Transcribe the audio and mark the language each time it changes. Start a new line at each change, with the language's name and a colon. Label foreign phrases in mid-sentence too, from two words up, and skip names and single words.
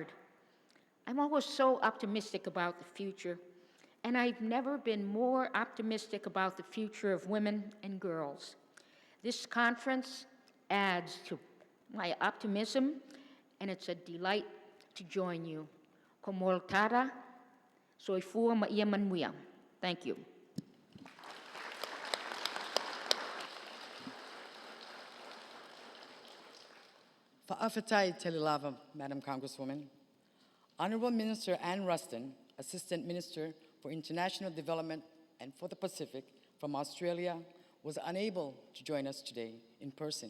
English: I'm always so optimistic about the future, and I've never been more optimistic about the future of women and girls. This conference adds to my optimism, and it's a delight to join you.
Samoan: Komoltara, soifua maia manuia.
English: Thank you.
Samoan: Fa'afetai Telilava,
English: Madam Congresswoman. Honorable Minister Ann Rustin, Assistant Minister for International Development and for the Pacific from Australia, was unable to join us today in person.